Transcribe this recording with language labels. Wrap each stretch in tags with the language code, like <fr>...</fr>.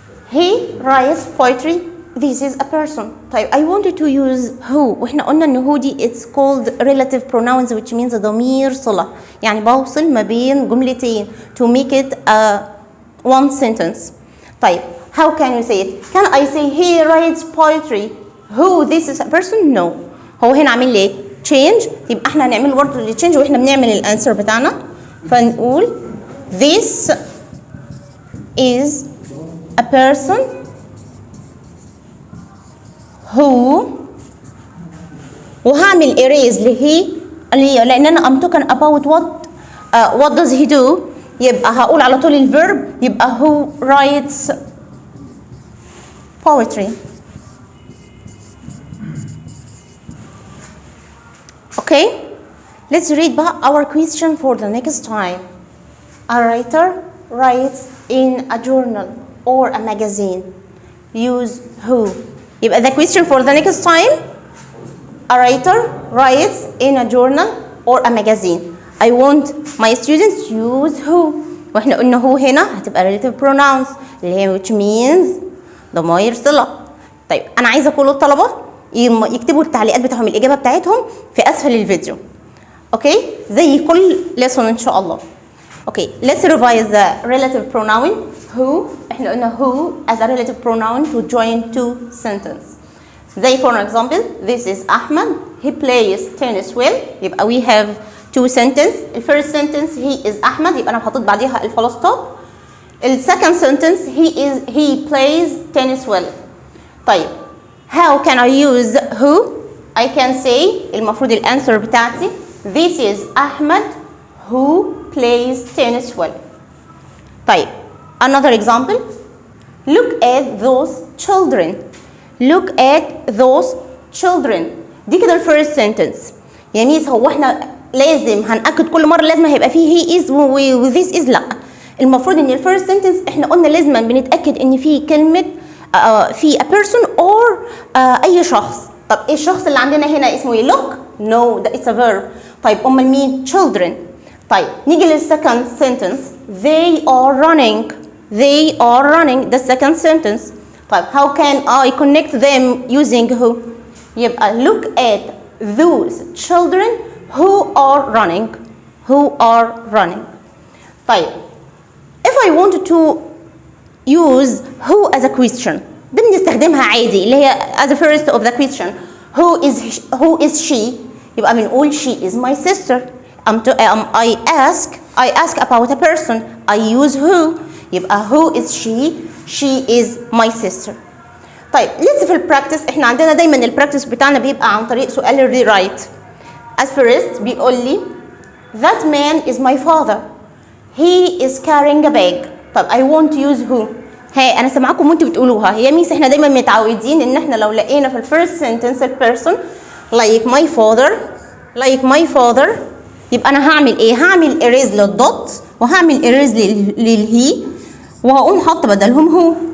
<en>He writes poetry. This is a person. طيب I wanted to use who.</en> <ar>واحنا قلنا ان</ar> <en>who دي it's called relative pronouns, which means</en> <ar>ضمير صلة. يعني بوصل ما بين جملتين</ar> <en>to make it one sentence. طيب how can you say it? Can I say he writes poetry who this is a person. no.</en> <ar>هو هنا عامل لي change، يبقى احنا هنعمل برضه ال change واحنا بنعمل الانسر بتاعنا. فنقول</ar> <en>this is a person who، وهعمل erase</en> <ar>لهي لان انا</ar> <en>I'm talking about what does he do.</en> <ar>يبقى هقول على طول الفيرب، يبقى</ar> <en>who writes poetry. Okay, let's read بقى our question for the next time. A writer writes in a journal or a magazine. Use who. يبقى the question for the next time. A writer writes in a journal or a magazine. I want my students to use who.</en> <ar>واحنا قلنا who هنا هتبقى relative pronouns اللي هي</ar> <en>which means</en> <ar>ضمائر صلة. طيب أنا عايزة كل الطلبة يكتبوا التعليقات بتاعهم الإجابة بتاعتهم في أسفل الفيديو. أوكي؟ زي كل lesson إن شاء الله.</ar> <en>Okay, let's revise the relative pronoun who.</en> <ar>احنا قلنا</ar> <en>who as a relative pronoun to join two sentences. زي for example, this is Ahmed. He plays tennis well. يبقى we have two sentences. The first sentence he is Ahmed،</en> <ar>يبقى أنا حطيت بعديها الفول ستوب.</ar> <en>The second sentence he plays tennis well. طيب how can I use who? I can say</en> <ar>المفروض الأنسر بتاعتي</ar> <en>this is Ahmed who plays tennis well. طيب another example, look at those children. Look at those children.</en> <ar>دي كده الفيرست sentence. يا ميس هو احنا لازم هنأكد كل مرة لازم هيبقى فيه he is و this is؟ لا، المفروض ان الفيرست sentence احنا قلنا لازم بنتأكد ان فيه كلمة في</ar> <en>a person or</en> <ar>اي شخص. طب ايه الشخص اللي عندنا هنا اسمه ايه؟ look؟ no ده</ar> <en>it's a verb.</en> <ar>طيب امال مين؟ children. طيب نيجي للسكند sentence they are running.</ar> <en>They are running the second sentence. طيب how can I connect them using who؟ يبقى look at those children who are running. Who are running. طيب if I wanted to use who as a question</en> <ar>بنستخدمها عادي اللي هي</ar> <en>as a first of the question. Who is she؟</en> <ar>يبقى بنقول</ar> <en>she is my sister. I ask about a person. I use who. يبقى who is she؟ She is my sister.</en> <ar>طيب لسه في البراكتس احنا عندنا دايما البراكتس بتاعنا بيبقى عن طريق سؤال الريرايت.</ar> <en>As first</en> <ar>بيقول لي</ar> <en>that man is my father. He is carrying a bag. طب I want to use who.</en> <ar>هي انا سامعاكم وانتوا بتقولوها. هي ميس احنا دايما متعودين ان احنا لو لقينا في الفيرست سنتنس البيرسون</ar> <en>like my father</en> <ar>يبقى انا هعمل ايه؟ هعمل erase للدوت وهعمل erase للهي وهقوم حاطه بدلهم هو.</ar>